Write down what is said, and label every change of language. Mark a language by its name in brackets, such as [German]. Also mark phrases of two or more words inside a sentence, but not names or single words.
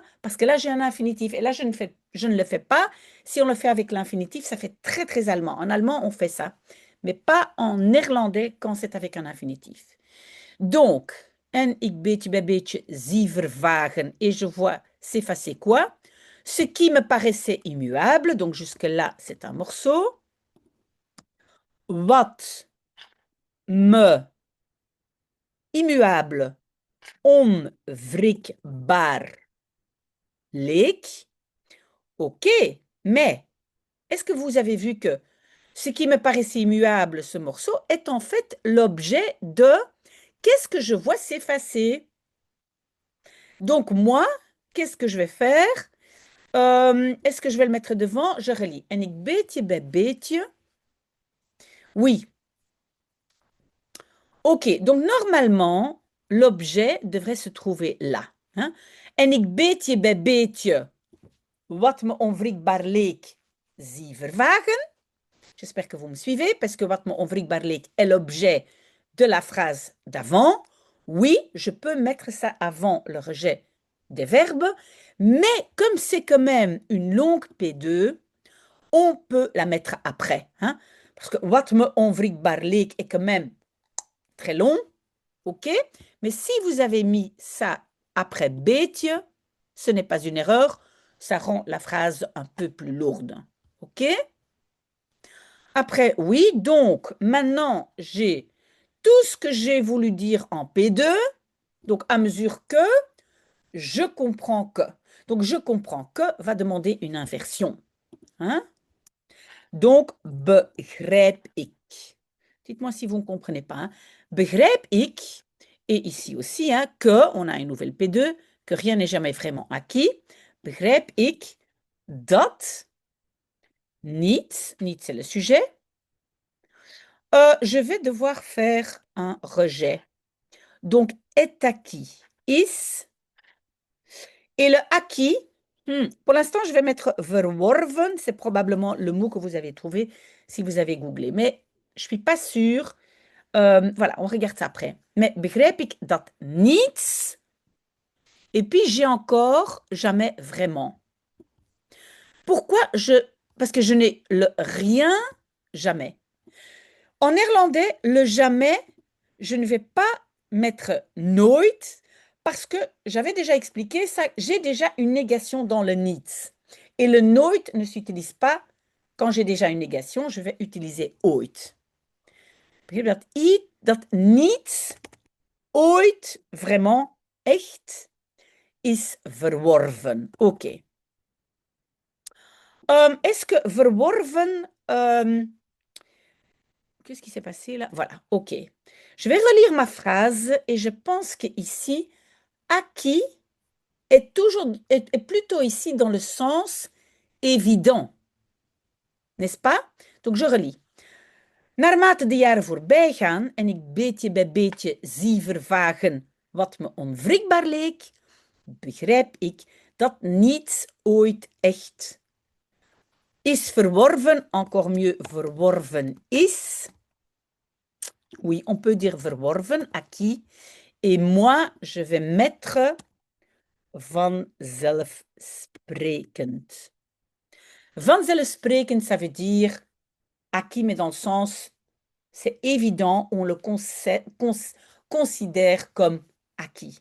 [French] Parce que là, j'ai un infinitif. Et là, je ne le fais pas. Si on le fait avec l'infinitif, ça fait très, très allemand. En allemand, on fait ça. Mais pas en néerlandais quand c'est avec un infinitif. Donc, [Dutch] en ik beetje bij beetje zie vervagen. [French] Et je vois s'effacer quoi? Ce qui me paraissait immuable. Donc, jusque-là, c'est un morceau. [Dutch] Wat me immuable onwrikbaar leek. [French] OK, mais est-ce que vous avez vu que ce qui me paraissait immuable, ce morceau, est en fait l'objet de qu'est-ce que je vois s'effacer? Donc moi, qu'est-ce que je vais faire? Est-ce que je vais le mettre devant? Je relis. [Dutch] En ik beetje bij beetje. [French] Oui. OK, donc normalement, l'objet devrait se trouver là. Hein? [Dutch] En ik beetje bij beetje wat me onwrikbaar leek, zie vervagen. [French] J'espère que vous me suivez, parce que [Dutch] wat me onwrikbaar leek [French] est l'objet de la phrase d'avant. Oui, je peux mettre ça avant le rejet des verbes, mais comme c'est quand même une longue P2, on peut la mettre après. Hein? Parce que [Dutch] wat me onwrikbaar leek [French] est quand même très long. OK? Mais si vous avez mis ça après beetje, ce n'est pas une erreur, ça rend la phrase un peu plus lourde. OK? Après, oui, donc maintenant, j'ai tout ce que j'ai voulu dire en P2, donc à mesure que je comprends que. Donc, je comprends que va demander une inversion. Hein? Donc, [Dutch] begrijp ik. [French] Dites-moi si vous ne comprenez pas. Hein? [Dutch] Begrijp ik. [French] Et ici aussi, hein, que, on a une nouvelle P2, que rien n'est jamais vraiment acquis. [Dutch] Begrijp ik dat niet, niet [French] c'est le sujet, je vais devoir faire un rejet. Donc, est acquis, is. Et le acquis, pour l'instant, je vais mettre verworven. C'est probablement le mot que vous avez trouvé si vous avez googlé. Mais je ne suis pas sûre. Voilà, on regarde ça après. [Dutch] Mais begrijp ik dat niets? [French] Et puis, j'ai encore jamais vraiment. Pourquoi Parce que je n'ai le rien jamais. En néerlandais, le jamais, je ne vais pas mettre nooit parce que j'avais déjà expliqué ça, j'ai déjà une négation dans le niets. Et le nooit ne s'utilise pas quand j'ai déjà une négation, je vais utiliser ooit. [Dutch] Dat niets ooit vraiment echt is verworven. [French] OK. Est-ce que verworven... qu'est-ce qui s'est passé là? Voilà, OK. Je vais relire ma phrase et je pense qu'ici, acquis est plutôt ici dans le sens évident. N'est-ce pas? Donc je relis. [Dutch] Naarmate de jaren voorbij gaan en ik beetje bij beetje zie vervagen wat me onwrikbaar leek, begrijp ik dat niets ooit echt is verworven, [French] encore mieux verworven is. Oui, on peut dire verworven, acquis. Et moi, je vais mettre vanzelfsprekend. [Dutch] Vanzelfsprekend, [French] ça veut dire acquis, mais dans le sens, c'est évident, on le considère comme acquis.